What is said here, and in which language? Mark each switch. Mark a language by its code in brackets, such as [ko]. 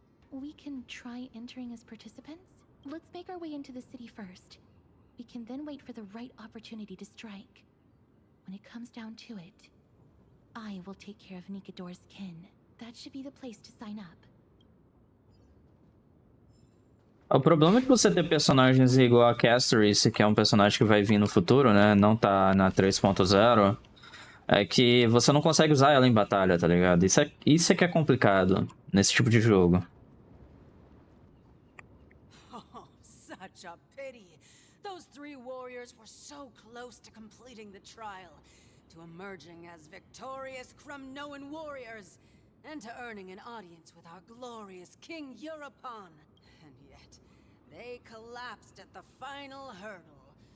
[en] We can try entering as participants? Let's make our way into the city first. We can then wait for the right opportunity to strike. When it comes down to it, I will take care of Nikador's kin. That should be the place to sign up. [pt] O problema de você ter personagens igual a Castoris, que é um personagem que vai vir no futuro, né? Não tá na 3.0, é que você não consegue usar ela em batalha, tá ligado? Isso é que é complicado nesse tipo de jogo. [en] Oh, such a pity. Those three warriors were so close to completing the trial, to emerging as victorious Kremnoan warriors, and to earning an audience with our glorious King Euripon. And yet, they collapsed at the final hurdle.